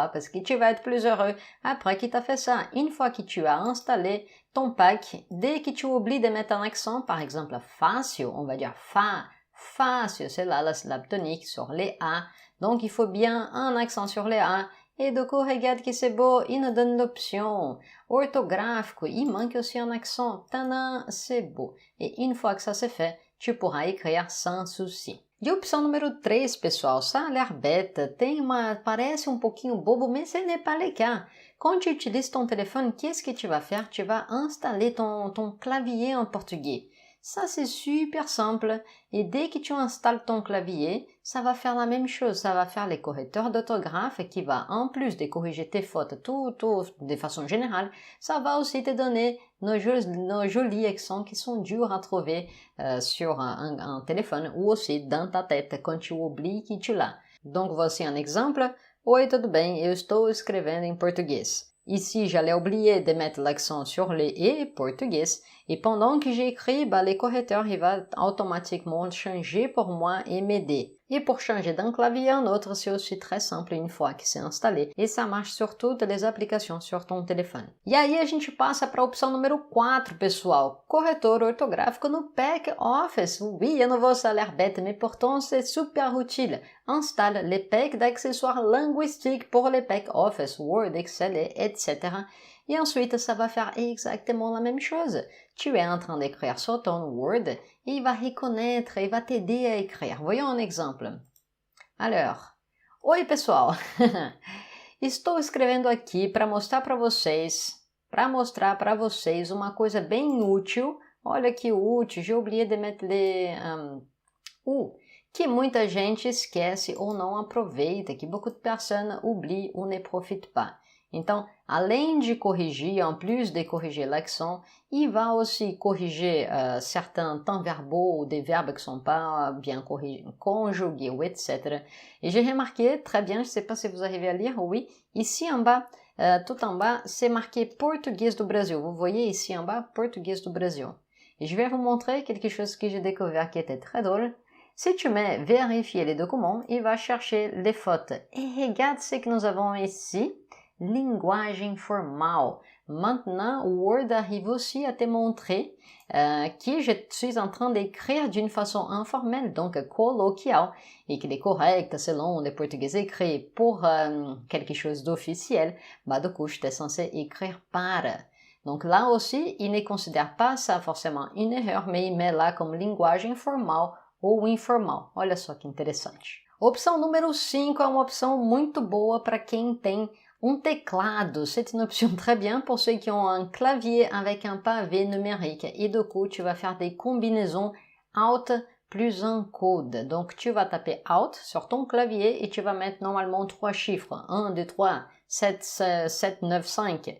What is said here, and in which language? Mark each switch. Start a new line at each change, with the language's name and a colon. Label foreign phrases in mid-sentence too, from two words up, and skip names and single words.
French: Parce que tu vas être plus heureux après qu'il t'a fait ça. Une fois que tu as installé ton pack, dès que tu oublies de mettre un accent, par exemple fácil, on va dire fácil, c'est là la syllabe tonique sur les A. Donc il faut bien un accent sur les A. Et du coup, regarde que c'est beau, il nous donne l'option orthographique, il manque aussi un accent, tadam, c'est beau. Et une fois que ça c'est fait, tu pourras écrire sans souci.
Portuguese: E opção número 3, pessoal,
French: ça a l'air bête,
Portuguese: parece um pouquinho bobo,
French: mais ce n'est pas le cas. Quand tu utilises ton téléphone, qu'est-ce que tu vas faire? Tu vas installer ton clavier en portugais. Ça, c'est super simple. Et dès que tu installes ton clavier, ça va faire la même chose. Ça va faire les correcteurs d'orthographe qui va, en plus de corriger tes fautes tout de façon générale, ça va aussi te donner nos jolis accents qui sont durs à trouver sur un téléphone ou aussi dans ta tête quand tu oublies que tu l'as. Donc, voici un exemple.
Portuguese: Oi, tudo bem? Eu estou escrevendo em português.
French: Ici, j'allais oublier de mettre l'accent sur les « et » portugais. Et pendant que j'écris, les correcteurs il va automatiquement changer pour moi et m'aider. Et pour changer d'un clavier à un autre, c'est aussi très simple une fois que c'est installé. Et ça marche sur toutes les applications sur ton téléphone.
Portuguese: E aí a gente passa para a opção número 4, pessoal. Corretor ortográfico no Pack Office.
French: Oui,
Portuguese: eu não vou
French: l'air bête, mais pourtant c'est super utile. Installe les packs d'accessoires linguistiques pour les Pack Office, Word, Excel, etc. Et ensuite, ça va faire exactement la même chose. Tu es en train d'écrire sur ton Word et il va reconnaître et va t'aider à écrire. Voyons un exemple. Alors,
Portuguese: oi pessoal, estou escrevendo aqui para mostrar para vocês uma coisa bem útil. Olha que útil,
French: j'ai oublié de mettre que
Portuguese: muita gente esquece ou não aproveita,
French: que beaucoup de personnes oublient ou ne profitent pas.
Portuguese: Então, além de corrigir,
French: en plus de corriger l'accent, il va aussi corriger certains temps verbaux ou des verbes qui ne sont pas bien conjugués, ou etc. Et j'ai remarqué, très bien, je ne sais pas si vous arrivez à lire, oui, ici en bas, tout en bas, c'est marqué
Portuguese: Português do Brasil.
French: Vous voyez ici en bas,
Portuguese: Português do Brasil.
French: Et je vais vous montrer quelque chose que j'ai découvert qui était très drôle. Si tu mets vérifier les documents, il va chercher les fautes. Et regarde ce que nous avons ici,
Portuguese: linguagem formal.
French: Maintenant, Word arrive aussi à te montrer que je suis en train d'écrire d'une façon informelle, donc colloquiale, et qu'il est correct selon le portugais écrit pour quelque chose d'officiel, bah du coup, je suis censé écrire para. Donc là aussi, il ne considère pas ça forcément une erreur, mais il met
Portuguese: lá como linguagem formal ou informal. Olha só que interessante. Opção número 5 é uma opção muito boa para quem tem teclado.
French: C'est une option très bien pour ceux qui ont un clavier avec un pavé numérique. Et du coup, tu vas faire des combinaisons Alt plus un code. Donc, tu vas taper Alt sur ton clavier et tu vas mettre normalement 3 chiffres. 1, 2, 3, 7, 9, 5.